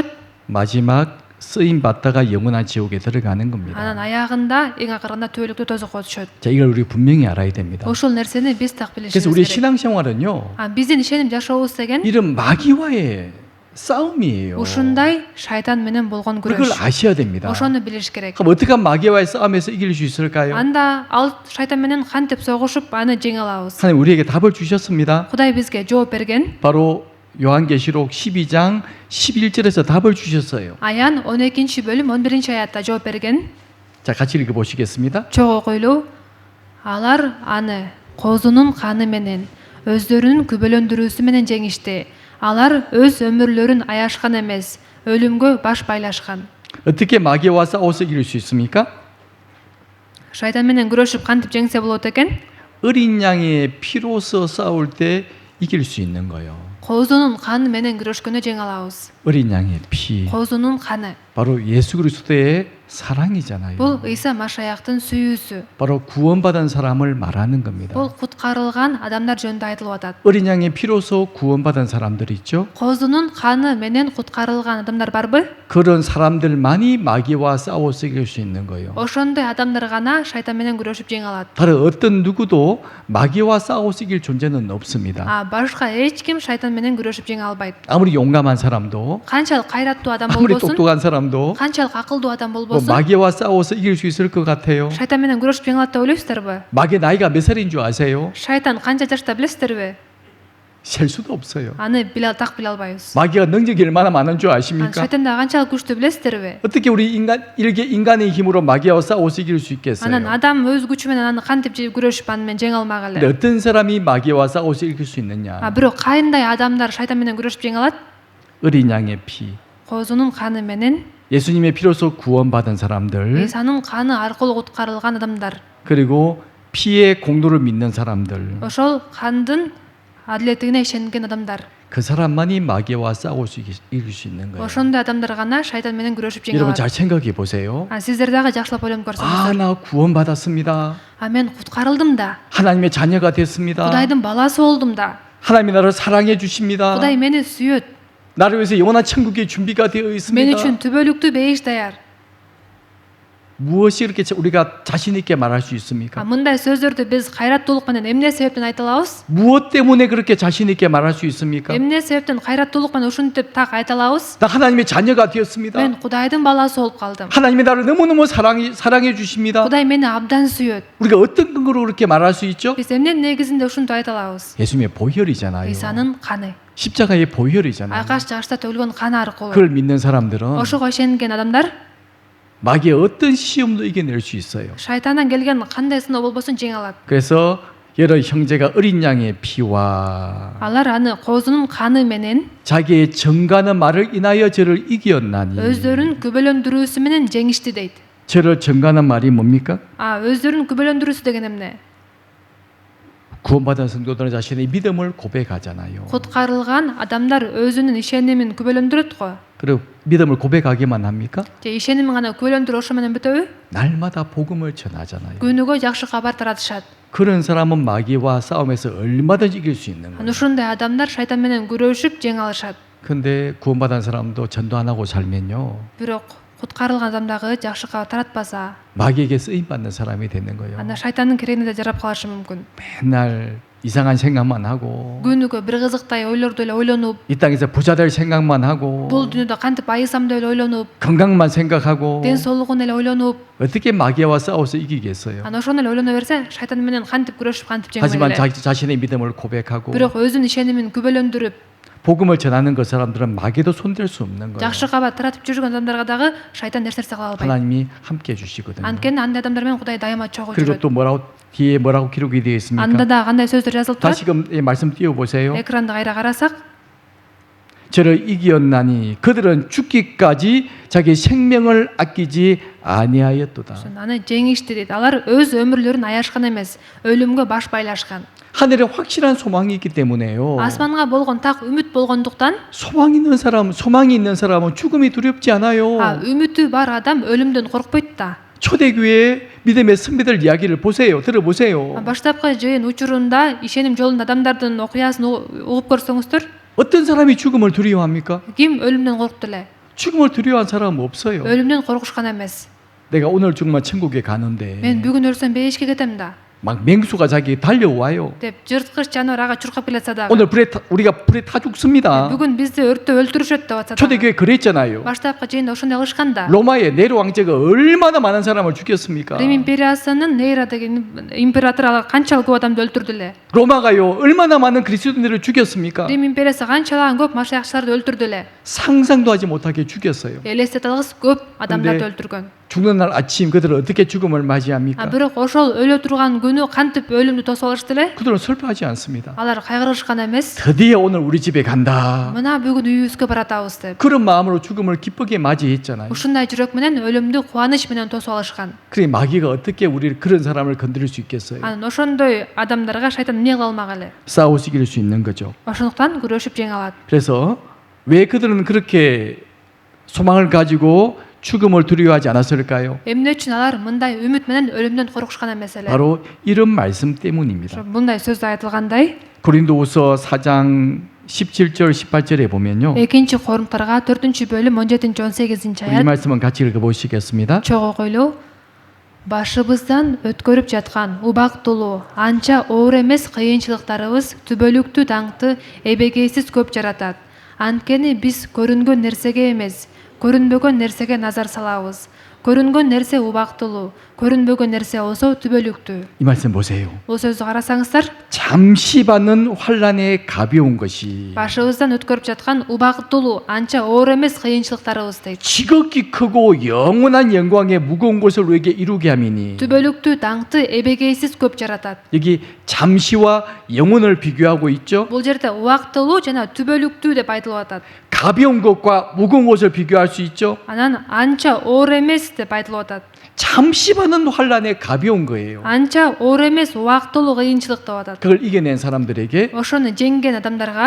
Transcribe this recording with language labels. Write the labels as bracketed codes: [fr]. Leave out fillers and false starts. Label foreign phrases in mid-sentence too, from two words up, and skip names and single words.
[ko] 마지막 쓰임 받다가 영원한 지옥에 들어가는 겁니다. [ky] Анан аягында эң акырында түбөлүктүү тозокко түшөт. [ko] 자, 이걸 우리 분명히 알아야 됩니다. [ky] Ошол нерсени биз так [ko] 그래서 [ky] билишибиз [ko] 우리 [ky] керек. [ko] 신앙생활은요. [ky] Биздин ишеним жашообуз деген [ko] 이런 마귀와의 싸움이에요. [ky] ушундай шайтан менен болгон [ko] 그걸 [ky] күрөш. [ko] 아셔야 됩니다. [ky] ошону билиш керек. [ko] 그럼 어떻게 하면 마귀와의 싸움에서 이길 수 있을까요? [ky] анда ал шайтан менен кантип согушуп аны жеңе алабыз? [ko] 하나님 우리에게 답을 주셨습니다. [ky] Кудай бизге жооп берген. [ko] 바로 요한계시록 12장 11절에서 답을 주셨어요. [ky] Аян 12-бөлүм 11 аятта жооп берген. [ko] 자, 같이 읽어 보시겠습니다. [ky] Чогуу койлуу алар аны козунун каны менен өздөрүнүн күбөлөндүрүүсү менен жеңишти. Алар өз өмүрлөрүн аяшкан эмес, өлүмгө баш байлашкан. [ko] 어떻게 마귀와 싸워서 이길 수 있습니까? [ky] Шайтан менен күрөшүп кантип жеңсе болот экен? [ko] 어린 양의 피로서 싸울 때 이길 수 있는 거예요. [ky] Козунун каны менен күрөшкөндө жеңе алабыз. [ko] 어린 양의 피. [ky] Козунун каны. [ko] 바로 예수 그리스도의 사랑이잖아요. [ky] Бул Ыйса Машаяктын сүйүүсү. [ko] 바로 구원받은 사람을 말하는 겁니다. [ky] Бул куткарылган адамдар жөнүндө айтылып атат. [ko] 어린 양의 피로서 구원받은 사람들 있죠? [ky] Козунун каны менен куткарылган адамдар барбы? [ko] 그런 사람들만이 마귀와 싸워서 이길 수 있는 거예요. [ky] Ошондой адамдар гана шайтан менен күрөшүп жеңе алат. [ko] 다른 어떤 누구도 마귀와 싸워서 이길 존재는 없습니다. [ky] Башка эч ким шайтан менен күрөшүп жеңе албайт. [ko] 아무리 용감한 사람도, [ky] Канчалык кайраттуу адам [ko] 아무리 [ky] болбосун, [ko] 똑똑한 사람도 [ky] канчалык акылдуу адам [ko] 뭐 [ky] болбосун, [ko] 마귀와 싸워서 이길 수 있을 것 같아요. [ky] шайтан менен күрөшүп жеңе алат деп ойлойсуздарбы? [ko] 마귀 나이가 몇 살인 줄 아세요? [ky] Шайтан канча жашта билесиздерби? [ko] 셀 수도 없어요. [ky] Аны так биле албайбыз. [ko] 마귀가 능력이 얼마나 많은 줄 아십니까? [ky] Шайтанда канчалык күчтүү билесиздерби? [ko] 어떻게 우리 인간의 힘으로 마귀와 싸워서 이길 수 [ky] Анан [ko] 있겠어요? [ky] адам өз күчү менен аны кантип күрөшүп аны менен жеңе алмак [ko] 근데 [ky] эле. [ko] 어떤 사람이 마귀와 싸워서 이길 수 있느냐? [ky] Бирок кайындай адамдар шайтан менен күрөшүп жеңе алат? [ko] 어린 양의 피, [ky] Козунун каны менен, [ko] 예수님의 피로서 구원받은 사람들, [ky] Исанын каны аркылуу куткарылган адамдар. [ko] 그리고 피의 공로를 믿는 사람들, [ky] Ошол кандын адилеттигине ишенген адамдар. [ko] 그 사람만이 마귀와 싸워서 이길 수 있는 거예요. [ky] Ошондой адамдар гана шайтан менен күрөшүп жеңе [ko] 여러분 [ky] алат. [ko] 잘 생각해 보세요. [ky] Сиздер дагы жакшылап ойлонуп [ko] 아, [ky] көрсөңүздөр. [ko] 나 구원받았습니다. [ky] Мен куткарылдым да. [ko] 하나님의 자녀가 됐습니다. [ky] Кудайдын баласы болдум да. [ko] 하나님이 나를 사랑해 주십니다. [ky] Кудай мени сүйөт. [ko] 나를 위해서 영원한 천국이 준비가 되어 [ky] Мен [ko] 있습니다. [ky] үчүн түбөлүктүү бейиш даяр. [ko] 무엇이 이렇게 우리가 자신 있게 말할 수 있습니까? [ky] Мындай сөздөрдү биз кайраттуулук менен эмне себептен айта алабыз? [ko] 무엇 때문에 그렇게 자신 있게 말할 수 있습니까? [ky] Эмне себептен кайраттуулук менен ушинтип так айта алабыз? [ko] 나 하나님의 자녀가 되었습니다. [ky] Мен Кудайдын баласы болуп калдым. [ko] 하나님이 나를 너무너무 사랑해 주십니다. [ky] Кудай мени абдан сүйөт. [ko] 우리가 어떤 근거로 그렇게 말할 수 있죠? [ky] Биз эмненин негизинде ушинтип айта алабыз? [ko] 예수님의 보혈이잖아요. [ky] Исанын каны. [ko] 십자가의 보혈이잖아요. [ky] Айкаш жашта төгүлгөн каны аркылуу. [ko] 그걸 믿는 사람들은 [ky] Ошого ишенген адамдар [ko] 마귀의 어떤 시험도 이겨낼 수 있어요. [ky] шайтандан келген кандай сыноо болбосун жеңе алат. [ko] 그래서 여러 형제가 어린 양의 피와 [ky] Алар аны козунун каны менен [ko] 자기의 정가는 말을 인하여 저를 이기었나니. [ky] өздөрүнүн күбөлөндүрүүсү менен жеңишти дейт. [ko] 저를 정가는 말이 뭡니까? [ky] Өздөрүнүн күбөлөндүрүүсү деген эмне? [ko] 구원받은 성도들은 자신의 믿음을 고백하잖아요. [ky] Куткарылган адамдар өзүнүн ишенимин күбөлөндүрөт го. [ko] 그리고 믿음을 고백하기만 합니까? [ky] Же ишенимин гана күбөлөндүрүп ошо менен бүтөбү? [ko] 날마다 복음을 전하잖아요. [ky] Күнүгө жакшы кабар таратышат. [ko] 그런 사람은 마귀와 싸움에서 얼마든지 이길 수 있는 거예요. [ky] Ушундай адамдар шайтан менен күрөшүп жеңе алышат. [ko] 근데 구원받은 사람도 전도 안 하고 살면요. [ky] Бирок куткарылган адам дагы жакшы кабар таратпаса, [ko] 마귀에게 쓰임 받는 사람이 되는 거예요. [ky] анда шайтандын керегине жарап калышы мүмкүн. [ko] 맨날 이상한 생각만 하고 [ky] Күнүгө бир кызыктай ойлорду эле ойлонуп, [ko] 이 땅에서 부자 될 생각만 하고 [ky] бул дүйнөдө кантип байысам деп эле ойлонуп, [ko] 건강만 생각하고 [ky] ден соолугун эле ойлонуп, [ko] 어떻게 마귀와 싸워서 이기겠어요? [ky] ана ошону эле ойлоно берсе, шайтан менен кантип күрөшүп кантип [ko] 하지만 [ky] жеңмек эле. [ko] 자신의 믿음을 고백하고 [ky] Бирок өзүнүн ишенимин күбөлөндүрүп, [ko] 복음을 전하는 그 사람들은 마귀도 손댈 수 없는 거예요. [ky] жакшы кабар таратып жүргөн адамдарга дагы шайтан эч нерсе кыла албайт. [ko] 하나님이 함께 해주시거든요. [ky] Анткени андай адамдар менен Кудай дайыма чогуу [ko] 그리고 [ky] жүрөт. [ko] 또 뒤에 뭐라고 기록이 되어 있습니까? [ky] Анда да кандай сөздөр жазылып турат? [ko] 다시금 이 말씀 띄워보세요. [ky] Экранды кайра карасак, [ko] 저를 이기었나니 그들은 죽기까지 자기 생명을 아끼지 아니하였도다. [ky] аны жеңишти дейт. Алар өз өмүрлөрүн аяшкан эмес, өлүмгө баш байлашкан. [ko] 하늘에 확실한 소망이 있기 때문에요. [ky] Асманга болгон так үмүт болгондуктан, [ko] 소망이 있는 사람은 죽음이 두렵지 않아요. [ky] үмүтү бар адам өлүмдөн коркпойт да. [ko] 초대교회 믿음의 선배들 이야기를 보세요. 들어보세요. [ky] Баштапкы жыйын учурунда ишеним жолунда адамдардын окуясын угуп көрсөңүздөр, [ko] 어떤 사람이 죽음을 두려워합니까? [ky] ким өлүмдөн коркуп эле? [ko] 죽음을 두려워한 사람은 없어요. [ky] өлүмдөн коркушкан эмес. [ko] 내가 오늘 죽으면 천국에 가는데 [ky] Мен бүгүн өлсөм бейишке кетем да. [ko] 막 맹수가 자기 달려와요. [ky] деп жырткыч жануар ага чуркап келатса дагы. [ko] 오늘 우리가 불에 타 죽습니다. [ky] Бүгүн бизди өрттөп өлтүрүшөт деп атса дагы. [ko] 초대교회 그랬잖아요. [ky] Баштапкы жыйында ошондой кылышкан да. [ko] 로마의 네로 황제가 얼마나 많은 사람을 죽였습니까? [ky] Рим империясынын Нейра деген императору ага канчалык көп адамды өлтүрдү эле. [ko] 로마가요 얼마나 많은 그리스도인들을 죽였습니까? [ky] Рим империясы канчалаган көп машаякчыларды өлтүрдү эле. [ko] 상상도 하지 못하게 죽였어요. [ky] Элестете алгыс көп адамдарды өлтүргөн. [ko] 죽는 날 아침 그들은 어떻게 죽음을 맞이합니까? [ky] Бирок ошол өлө турган күнү кантип өлүмдү тосуп алышты эле? [ko] 그들은 슬퍼하지 않습니다. [ky] Алар кайгырышкан эмес. [ko] 드디어 오늘 우리 집에 간다. [ky] Мына бүгүн үйүбүзгө баратабыз деп. [ko] 그런 마음으로 죽음을 기쁘게 맞이했잖아요. [ky] Ушундай жүрөк менен өлүмдү кубаныч менен тосуп алышкан. [ko] 그래 마귀가 어떻게 우리 그런 사람을 건드릴 수 있겠어요? [ky] Анан ошондой адамдарга шайтан эмне кыла алмак эле? [ko] 싸우시 이길 수 있는 거죠. [ky] Ошондуктан күрөшүп жеңе алат. [ko] 그래서 왜 그들은 그렇게 소망을 가지고 죽음을 두려워하지 않았을까요? [ky] Эмне үчүн алар мындай үмүт менен өлүмдөн коркушкан эмес эле? [ko] 바로 이런 말씀 때문입니다. [ky] Мындай сөздө айтылгандай, [ko] 고린도후서 4장 17절 18절에 보면요. [ky] экинчи Корунтарга 4-бөлүм 17-18 [ko] 우리 이 [ky] аят [ko] 말씀은 같이 읽어보시겠습니다. [ky] чогуу койлуу. Башыбыздан өткөрүп жаткан убактылуу, анча оор эмес кыйынчылыктарыбыз түбөлүктүү даңкты эбегейсиз көп жаратат. Анткени биз көрүнгөн нерсеге эмес, көрүнбөгөн нерсеге назар салабыз. Көрүнгөн нерсе убактылуу, көрүнбөгөн нерсе болсо түбөлүктүү. [ko] 이 말씀 보세요. [ky] Бул сөздү карасаңыздар, [ko] 잠시 받는 환란에 가벼운 것이 [ky] башыбыздан өткөрүп жаткан убактылуу, анча оор эмес кыйынчылыктарыбыз дейт. [ko] 지극히 크고 영원한 영광의 무거운 것을 우리에게 이루게 함이니 [ky] түбөлүктүү даңкты эбегейсиз көп жаратат. [ko] 여기 잠시와 영원을 비교하고 있죠. [ky] Бул жерде убактылуу жана түбөлүктүү деп айтылып атат. [ko] 가벼운 것과 무거운 것을 비교할 수 있죠. [ky] Анан анча оор эмес деп айтылып атат. [ko] 잠시 받는 환란에 가벼운 거예요. [ky] Анча оор эмес убактылуу кыйынчылык деп атат. [ko] 그걸 이겨낸 사람들에게 [ky] Ошону жеңген адамдарга